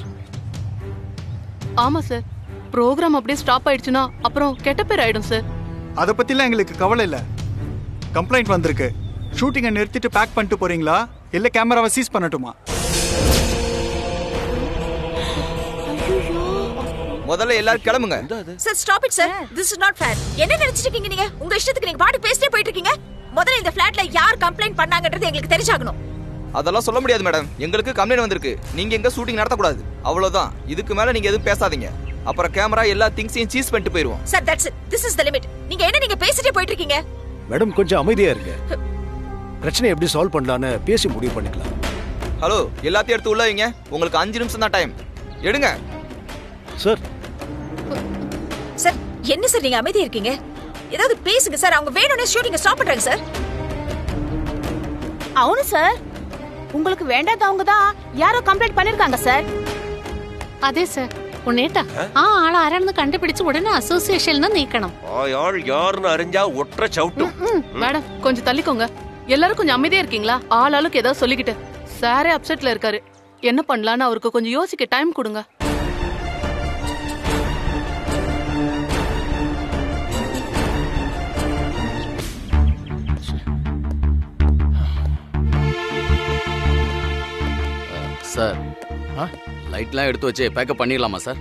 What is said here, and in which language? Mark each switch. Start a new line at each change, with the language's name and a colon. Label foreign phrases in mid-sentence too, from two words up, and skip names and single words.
Tamil: ஆமா சார், ப்ரோக்ராம் அப்படியே ஸ்டாப் ஆயிடுச்சுன்னா அப்புறம் கெட்ட பேர் ஆயிடும் சார். அதை பத்திலாம் எங்களுக்கு கவலை இல்ல. கம்ப்ளைண்ட் வந்திருக்கு. ஷூட்டிங்கை நிறுத்திட்டு பேக் பண்ணிட்டு போறீங்களா இல்ல கேமராவை சீஸ் பண்ணட்டுமா? முதல்ல எல்லாரும் கிளம்புங்க. சார்,
English: stop it
Tamil: சார்.
English: this is not fair.
Tamil: என்ன நினைச்சிட்டு இருக்கீங்க நீங்க? உங்க இஷ்டத்துக்கு நீங்க பாட்டு பேசிட்டே போயிட்டு இருக்கீங்க. முதல்ல இந்த ஃபிளாட்ல யார் கம்ப்ளைண்ட் பண்ணாங்கன்றது எங்களுக்கு தெரிஞ்சாகணும். அதெல்லாம் சொல்ல முடியாது மேடம். எங்களுக்கு கம்ப்ளைண்ட் வந்திருக்கு. நீங்க எங்க ஷூட்டிங் நடத்தக்கூடாது, அவ்வளவுதான். இதுக்கு மேல நீங்க எதுவும் பேசாதீங்க. அப்புறம் கேமரா எல்லா திங்ஸையும் சீஸ் பண்ணிட்டு போயிடுவோம். சார்,
English: that's it. this is the limit.
Tamil: நீங்க பேசிட்டே போயிட்டு இருக்கீங்க. மேடம், கொஞ்சம் அமைதியா இருங்க. பிரச்சனை எப்படி சால்வ் பண்ணலாம்னு பேசி முடிவு பண்ணிக்கலாம். ஹலோ, எல்லாத்தையும் எடுத்து உள்ள வைங்க. உங்களுக்கு 5 நிமிஷம் தான் டைம். எடுங்க. சார், என்ன சார் நீங்க அமைதியா இருக்கீங்க? ஏதாவது பேசுங்க சார். அவங்க வேணும்னே ஷூட்டிங்க ஸ்டாப் பண்றாங்க சார். అవును சார், உங்களுக்கு வேண்டாதவங்க தான் யாரோ கம்ப்ளைண்ட் பண்ணிருக்காங்க சார்.
Malayalam: അതെ സാർ, ഉണ്ണേട്ടാ ആ ആൾ ആരാണെന്ന് കണ്ടുപിടിച്ച് ഉടനെ അസോസിയേഷനിൽ നീക്കണം. ആൾ ആരുന്ന് അറിഞ്ഞാ ഒറ്റ ചവിട്ടും.
Tamil: மேடம், கொஞ்சம் தள்ளிக்கோங்க. எல்லாரும் கொஞ்சம் அமைதியா இருக்கீங்களா? ஆளுக்கு ஏதாவது சொல்லிக்கிட்டு சாரே அப்செட்ல இருக்காரு. என்ன பண்ணலான்னு அவருக்கு கொஞ்சம் யோசிக்க டைம் கொடுங்க. சார், லைட்லாம் எடுத்து வச்சு பேக்கப் பண்ணிடலாமா சார்?